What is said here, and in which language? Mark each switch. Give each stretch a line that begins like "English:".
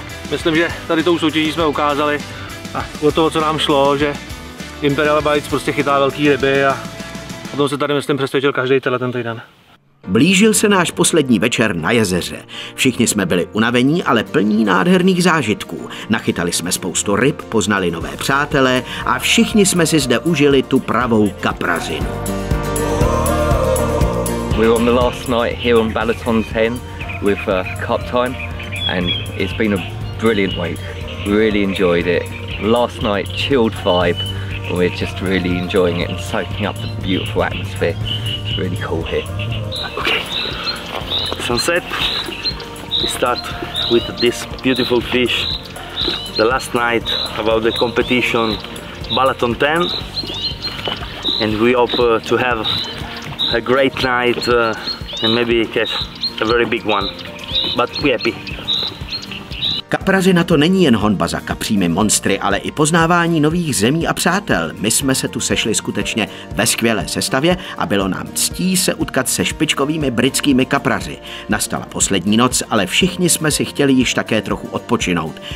Czech: Myslím, že tady tou soutěží jsme ukázali a o toho, co nám šlo, že Imperial Bites prostě chytá velký ryby a o tom se tady, myslím, přesvědčil každý ten týden. Blížil se náš poslední večer na jezeře. Všichni jsme byli unavení, ale plní nádherných zážitků. Nachytali jsme spoustu ryb, poznali nové přátelé a všichni jsme si zde užili tu pravou kaprazinu.
English: We were on the last night here on Balaton 10 with Carp Time, and it's been a brilliant week. We really enjoyed it. Last night, chilled vibe, and we're just really enjoying it and soaking up the beautiful atmosphere. It's really cool here. Okay. Sunset. We start with this beautiful fish. The last night about the competition Balaton 10, and we hope to have a great night and maybe catch a very big one, but we're happy.
Czech: Kaprazina to není jen honba za kapřími monstry, ale i poznávání nových zemí a přátel. My jsme se tu sešli skutečně ve skvělé sestavě a bylo nám ctí se utkat se špičkovými britskými kapraři. Nastala poslední noc, ale všichni jsme si chtěli již také trochu odpočinout.